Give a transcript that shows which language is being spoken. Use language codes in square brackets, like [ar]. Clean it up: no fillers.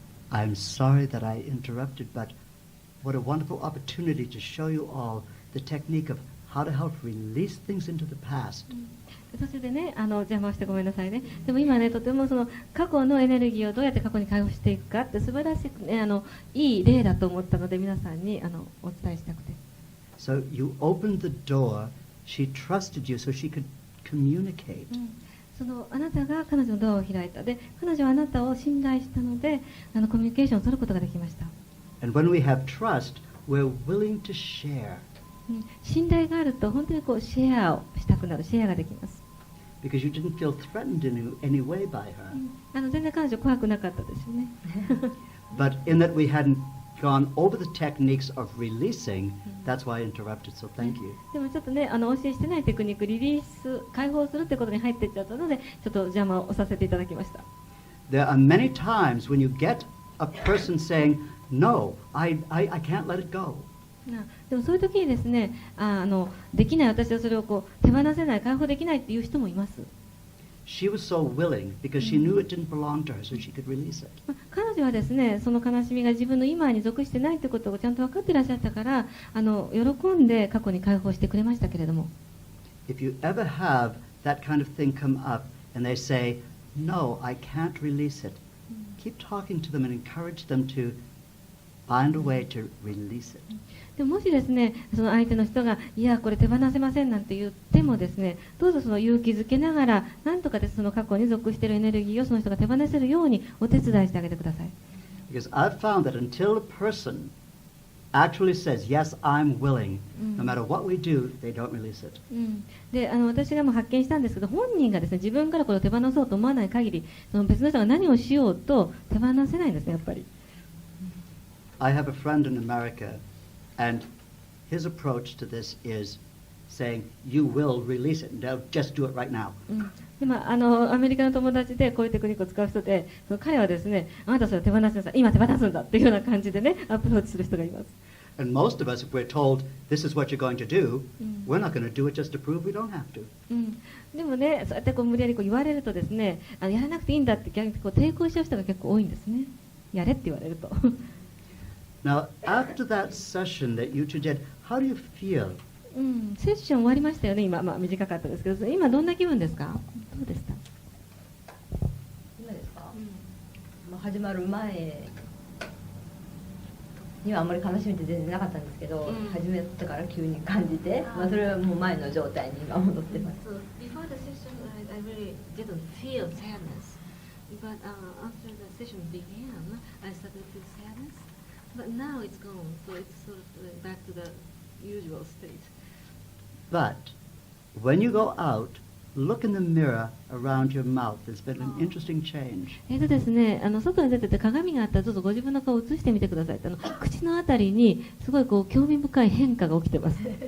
[en] I'm sorry that I interrupted, but what a wonderful opportunity to show you all the technique of how to help release things into the past. [ja] 途中でね、邪魔をしてごめんなさいね。でも今ね、とてもその過去のエネルギーをどうやって過去に解放していくかって素晴らしくね、いい例だと思ったので皆さんにお伝えしたくて。 [en] So you opened the door, she trusted you so she could communicate. [ja] そのあなたが彼女のドアを開いた。で、彼女はあなたを信頼したので、コミュニケーションを取ることができました。 [en] And when we have trust, we're willing to share. [ja] 信頼があると本当にシェアをしたくなる、シェアができます。 [en] Because you didn't feel threatened in any way by her. [ja] 全然彼女怖くなかったですよね。 [en] But in that we hadn't gone over the techniques of releasing, that's why I interrupted, so thank you. [ja] でもちょっとね、お教えしてないテクニック、リリース、解放するってことに入っていっちゃったので、ちょっと邪魔をさせていただきました。 [en] There are many times when you get a person saying, no, I can't let it go. [ja] でもそういう時にですね、できない、私はそれを手放せない、解放できないっていう人もいます。 [en] She was so willing because she knew it didn't belong to her, so she could release it. [ja] 彼女はですね、その悲しみが自分の今に属してないということをちゃんと分かっていらっしゃったから、喜んで過去に解放してくれましたけれども。 [en] If you ever have that kind of thing come up and they say, no, I can't release it, keep talking to them and encourage them to find a way to release it. [ja] でももしですね、その相手の人がいやこれ手放せませんなんて言ってもですね、どうぞその勇気づけながらなんとかですその過去に属しているエネルギーをその人が手放せるようにお手伝いしてあげてください。 [en] Because I've found that until a person actually says, yes, I'm willing, no matter what we do, they don't release it. [ja] で私がもう発見したんですけど、本人がですね自分からこれを手放そうと思わない限り、その別の人が何をしようと手放せないんですね、やっぱり。 [en] I have a friend in America, and his approach to this is saying, you will release it. Now, just do it right now. [ja] でアメリカの友達でこういうテクニックを使う人で、彼はですね、あなたそれ手放しなさい、今手放すんだっていうような感じでね、アプローチする人がいます。 [en] And most of us, if we're told this is what you're going to do, [ja] うん [en] we're not going to do it just to prove we don't have to. [ja] うん、でもね、そうやってこう無理やりこう言われるとですね、やらなくていいんだって逆にこう抵抗しちゃう人が結構多いんですね。やれって言われると。 [en] Now, after that session that you two did, how do you feel? [ja] うん、セッション終わりましたよね。今、短かったですけど、今どんな気分ですか？どうでした？今ですか、始まる前にはあんまり悲しみって全然なかったんですけど、始めてから急に感じて、それはもう前の状態に今戻ってます。 [en] So before the session, I really didn't feel sadness, but after the session began, I started to feel sadness. But now it's gone, so it's sort of back to the usual state. But when you go out, look in the mirror around your mouth. There's been an interesting change. [ja] ですね、外に出てて鏡があったら、どうぞご自分の顔を映してみてください。口のあたりにすごいこう興味深い変化が起きてます。